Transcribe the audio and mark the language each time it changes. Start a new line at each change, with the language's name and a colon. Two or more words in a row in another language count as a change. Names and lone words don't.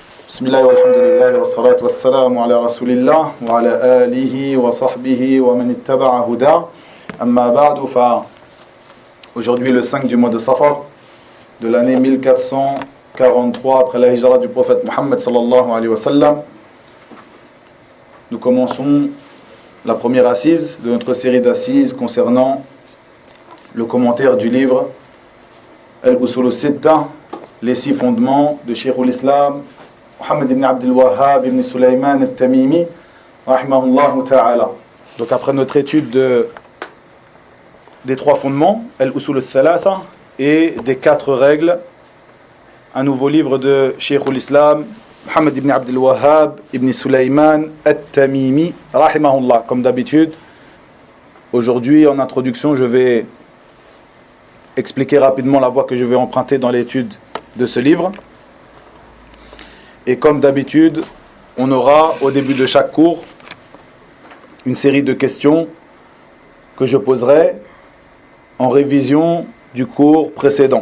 Arabic: بسم الله والحمد لله والصلاة والسلام على رسول الله وعلى آله وصحبه ومن اتبع هداه أما بعد
French: Aujourd'hui le 5 du mois de Safar de l'année 1443 après la hijra du prophète Mohammed
Arabic: صلى الله عليه وسلم,
French: nous commençons la première assise de notre série d'assises concernant le commentaire du livre Al-Usul al-Sitta, les 6 fondements de Cheikh al-Islam Muhammad ibn Abdul Wahhab ibn Sulaiman al-Tamimi
Arabic: رحمه الله تعالى.
French: Donc après notre étude des 3 fondements, Al-Usul al-Thalatha, et des 4 règles, un nouveau livre de Cheikh al-Islam Muhammad ibn Abdul Wahhab ibn Sulaiman al-Tamimi rahimahullah. Comme d'habitude, aujourd'hui en introduction, je vais expliquer rapidement la voie que je vais emprunter dans l'étude de ce livre. Et comme d'habitude, on aura au début de chaque cours une série de questions que je poserai en révision du cours précédent.